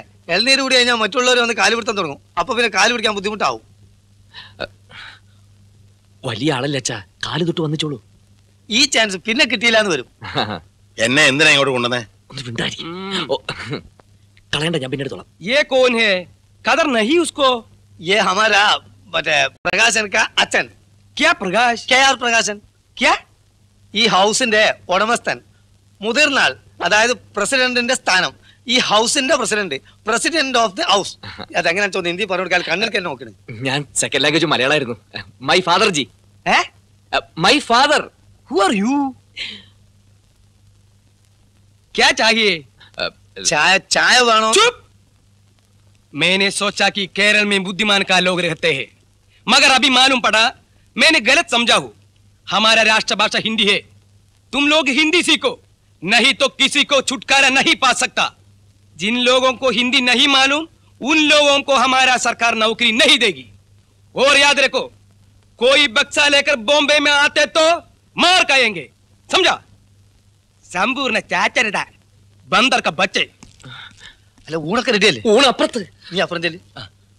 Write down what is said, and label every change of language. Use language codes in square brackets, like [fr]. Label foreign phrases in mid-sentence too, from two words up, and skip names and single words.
[ml] ഇളനീര് കൂടി കഴിഞ്ഞാൽ മറ്റുള്ളവർ വന്ന് കാല് പിടുത്തം തുടങ്ങും. അപ്പൊ പിന്നെ കാല് പിടിക്കാൻ ബുദ്ധിമുട്ടാവും. വലിയ ആളല്ലേ അച്ഛാ, കാല് തൊട്ട് വന്നിച്ചോളൂ. ഈ ചാൻസ് പിന്നെ കിട്ടിയില്ലാന്ന് വരും. എന്നെ എന്തിനാ ഇങ്ങോട്ട് കൊണ്ടുവന്നേ? ഒന്ന് മിണ്ടായിരിക്കും. കളയണ്ട, ഞാൻ പിന്നെ എടുത്തോളാം. [hi] ये कौन है? कदर नहीं उसको. ये हमारा പ്രകാശൻ का അച്ഛൻ. क्या प्रकाश? KR പ്രകാശൻ. क्या? [ml] ഈ ഹൗസിന്റെ ഉടമസ്ഥൻ, മുതിർന്നാൾ, അതായത് പ്രസിഡന്റിന്റെ സ്ഥാനം. ഈ ഹൗസിന്റെ [en] president of the house. [ml] അതെങ്ങനെ ചോദിച്ചു ഹിന്ദി പറഞ്ഞാൽ കണ്ണിൽ തന്നെ നോക്കണേ. ഞാൻ [en] second language [ml] മലയാളമായിരുന്നു. [en] my father ji. my father. Who are you? [hi] क्या चाहिए? चाय वाणो. चुप! मैंने सोचा कि केरल में बुद्धिमान का लोग रहते हैं, मगर अभी मालूम पड़ा मैंने गलत समझा हूँ. हमारा राष्ट्रभाषा हिंदी है. तुम लोग हिंदी सीखो, नहीं तो किसी को छुटकारा नहीं पा सकता. जिन लोगों को हिंदी नहीं मालूम, उन लोगों को हमारा सरकार नौकरी नहीं देगी. और याद रखो, कोई बक्सा लेकर बॉम्बे में आते तो मार खाएंगे, समझा? संपूर्ण चाचरदार बंदर का बच्चे. [ml] അല്ല, ഊണൊക്കെ റെഡിയല്ലേ? ഊണ് അപ്പുറത്ത്. നീ അപ്പുറം ചെല്ലി.